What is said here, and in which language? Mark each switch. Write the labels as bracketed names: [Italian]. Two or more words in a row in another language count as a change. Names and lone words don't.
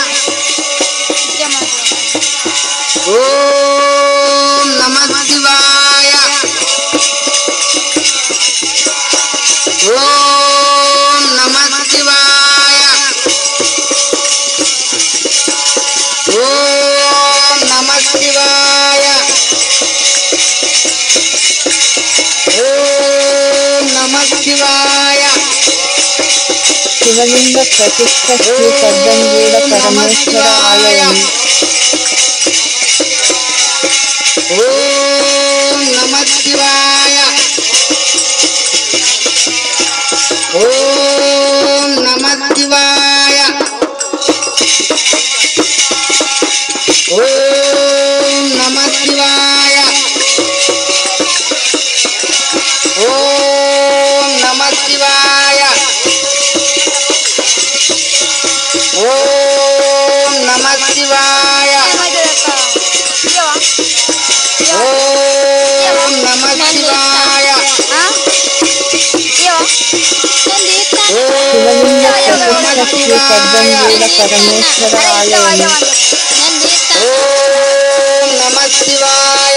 [Sanskrit] ओम नमः शिवाय ओम नमः शिवाय ओम नमः शिवाय ओम नमः शिवाय [Telugu] శివలింగ ప్రతిష్ఠ శ్రీ పద్మనాభ పరమేశ్వర ఆలయం. [Sanskrit] ओम नमः शिवाय ओम नमः शिवाय ओम नमः शिवाय ओम नमः शिवाय ओम नमः शिवाय ओम नमः शिवाय [Telugu] శివలింగ ప్రతిష్ఠ శ్రీ పద్మనాభ పరమేశ్వర ఆలయం. [Sanskrit] ओम नमः शिवाय